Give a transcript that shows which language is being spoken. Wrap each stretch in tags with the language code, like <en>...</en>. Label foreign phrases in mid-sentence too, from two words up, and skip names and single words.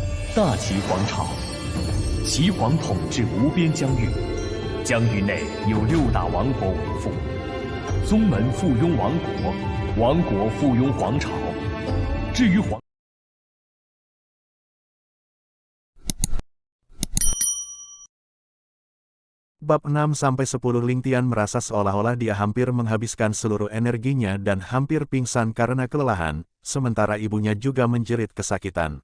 <zh>大齐皇朝，齐皇统治无边疆域，疆域内有6大王国为父，宗门附庸王国，王国附庸皇朝。至于皇。</zh> <id>Bab 6-10 Ling Tian merasa seolah-olah dia hampir menghabiskan seluruh energinya dan hampir pingsan karena kelelahan, sementara ibunya juga menjerit kesakitan.</id>